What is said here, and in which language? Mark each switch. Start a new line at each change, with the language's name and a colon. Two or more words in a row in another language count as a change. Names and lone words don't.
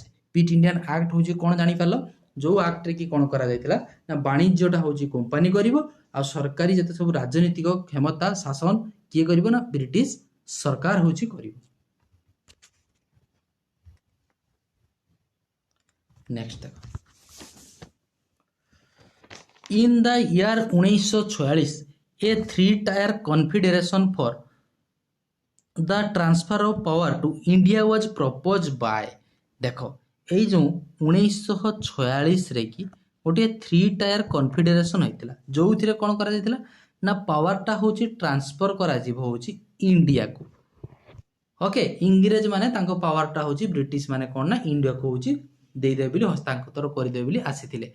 Odia: ପିଟ୍ ଇଣ୍ଡିଆନ୍ ଆକ୍ଟ ହେଉଛି କ'ଣ ଜାଣିପାରିଲ ଯେଉଁ ଆକ୍ଟରେ କି କ'ଣ କରାଯାଇଥିଲା ନା ବାଣିଜ୍ୟଟା ହେଉଛି କମ୍ପାନୀ କରିବ ଆଉ ସରକାରୀ ଯେତେ ସବୁ ରାଜନୈତିକ କ୍ଷମତା ଶାସନ କିଏ କରିବ ନା ବ୍ରିଟିଶ ସରକାର ହେଉଛି କରିବ।
English: ନେକ୍ସଟ ଦେଖ in the year 1946 a 3-tier confederation for the transfer of power to India was proposed by।
Odia: ଦେଖ ଏଇ ଯେଉଁ 1946ରେ କି ଗୋଟିଏ
English: 3-tier confederation
Odia: ହେଇଥିଲା ଯେଉଁଥିରେ କ'ଣ କରାଯାଇଥିଲା ନା ପାୱାରଟା ହେଉଛି ଟ୍ରାନ୍ସଫର କରାଯିବ ହେଉଛି ଇଣ୍ଡିଆକୁ ଓକେ। ଇଂରେଜ ମାନେ ତାଙ୍କ ପାୱାରଟା ହେଉଛି ବ୍ରିଟିଶ ମାନେ କ'ଣ ନା ଇଣ୍ଡିଆକୁ ହେଉଛି ଦେଇଦେବେ ବୋଲି ହସ୍ତାନ୍ତର କରିଦେବେ ବୋଲି ଆସିଥିଲେ।